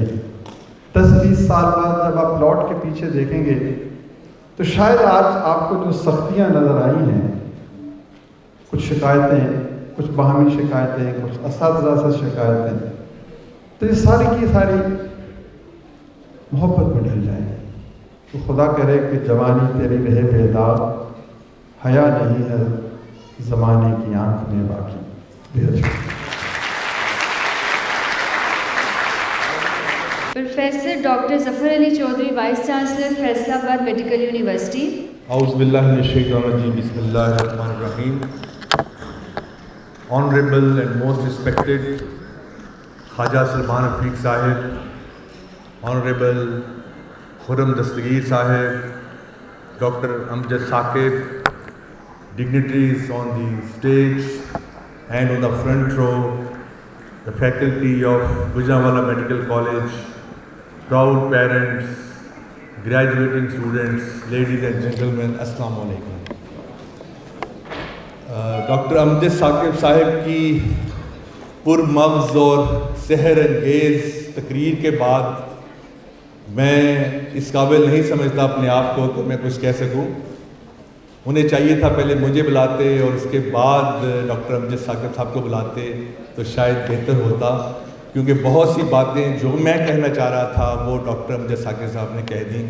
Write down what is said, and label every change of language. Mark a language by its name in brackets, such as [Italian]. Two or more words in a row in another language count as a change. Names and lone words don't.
[Urdu] 10-20 سال بعد جب آپ لوٹ کے پیچھے دیکھیں گے تو شاید آج آپ کو جو سختیاں نظر آئی ہیں، کچھ شکایتیں، کچھ باہمی شکایتیں، کچھ اساتذہ سے شکایتیں، تو یہ ساری کی ساری محبت میں ڈھل جائیں گے۔ تو خدا کرے کہ جوانی تیری رہے بے داغ، حیا نہیں ہے زمانے کی آنکھ میں باقی. بہت شکریہ. [English] Professor Dr. Zafar Ali Chaudhary, Vice Chancellor, Faisalabad Medical University. [Arabic] أعوذ بالله من الشيطان الرجيم. بسم الله الرحمن الرحيم. [English] Honorable and most respected Khaja Salman Rafiq Sahib, Honorable Khurram Dastagir Sahib, Dr. Amjad Saqib, dignitaries on the stage and on the front row, the faculty of Gujranwala Medical College, proud parents, graduating students, ladies and gentlemen, [Arabic] السلام عليكم. [Urdu] ڈاکٹر امجد ثاقب صاحب کی پرمغز اور سحر انگیز تقریر کے بعد میں اس قابل نہیں سمجھتا اپنے آپ کو کہ میں کچھ کہہ سکوں. انہیں چاہیے تھا پہلے مجھے بلاتے اور اس کے بعد ڈاکٹر امجد ثاقب صاحب کو بلاتے تو شاید بہتر ہوتا، کیونکہ بہت سی باتیں جو میں کہنا چاہ رہا تھا وہ ڈاکٹر امجد ثاقب صاحب نے کہہ دیں.